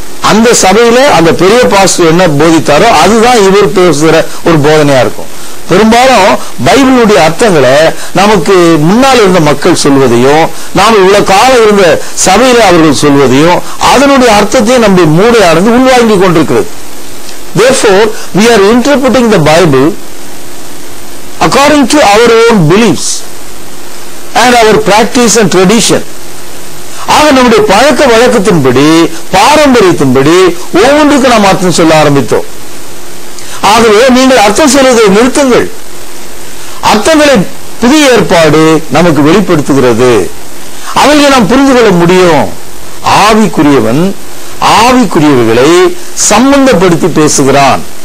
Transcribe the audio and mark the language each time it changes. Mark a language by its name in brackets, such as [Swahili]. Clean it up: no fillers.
[Tamil] அந்த சபையில அந்த பெரிய பாஸ்டர் என்ன போதித்தாரோ அதுதான் இவர் பேசுகிற ஒரு போதனையா இருக்கும். பெரும்பாலும் பைபிளுடைய அர்த்தங்களை நமக்கு முன்னால் இருந்த மக்கள் சொல்வதையும், நாம் இவ்வளவு காலம் இருந்த சபையில அவர்கள் சொல்வதையும், அதனுடைய அர்த்தத்தையும் நம்முடைய மூளையானது உள்வாங்கி கொண்டிருக்கிறது. [English] Therefore, we are interpreting the Bible according to our own beliefs and our practice and tradition. [Tamil] ஆக நம்முடைய பழக்க வழக்கத்தின்படி, பாரம்பரியத்தின்படி ஒவ்வொன்றுக்கு நாம் அர்த்தம் சொல்ல ஆரம்பித்தோம். ஆகவே நீங்கள் அர்த்தம் சொல்வதை நிறுத்துங்கள். அர்த்தங்களை புதிய ஏற்பாடு நமக்கு வெளிப்படுத்துகிறது. அவைகளை நாம் புரிந்து கொள்ள முடியும். ஆவிக்குரியவன் ஆவிக்குரியவைகளை சம்பந்தப்படுத்தி பேசுகிறான்.